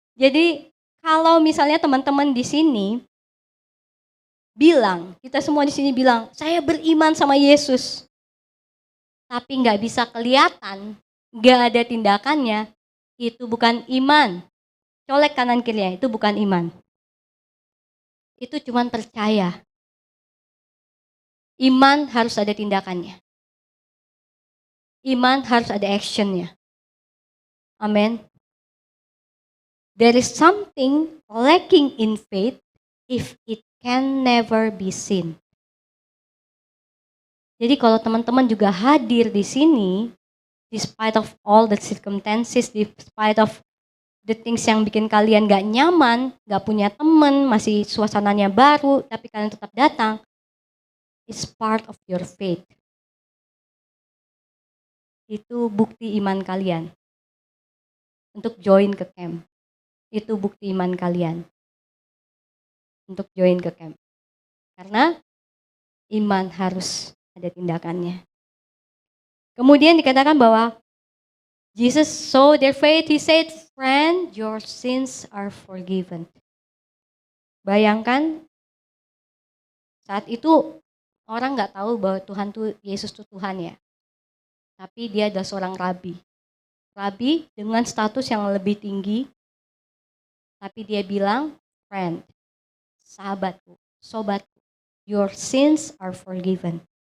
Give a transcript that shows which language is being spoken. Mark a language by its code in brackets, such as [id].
[id] Jadi kalau misalnya teman-teman di sini bilang, kita semua di sini bilang, saya beriman sama Yesus, tapi nggak bisa kelihatan, nggak ada tindakannya, itu bukan iman. Colek kanan kirinya, itu bukan iman. Itu cuma percaya. Iman harus ada tindakannya. Iman harus ada actionnya. Amin. [en] There is something lacking in faith if it can never be seen. [id] Jadi kalau teman-teman juga hadir di sini, [en] despite of all the circumstances, despite of the things [id] yang bikin kalian gak nyaman, gak punya teman, masih suasananya baru, tapi kalian tetap datang, [en] it's part of your faith. [id] Itu bukti iman kalian. Untuk join ke camp. Itu bukti iman kalian. Untuk join ke camp. Karena iman harus ada tindakannya. Kemudian dikatakan bahwa [en] Jesus saw their faith. He said, "Friend, your sins are forgiven." [id] Bayangkan saat itu orang nggak tahu bahwa Yesus itu Tuhan ya. Tapi dia adalah seorang rabi. Rabi dengan status yang lebih tinggi. Tapi dia bilang, "Friend, sahabatku, sobatku, [en] your sins are forgiven."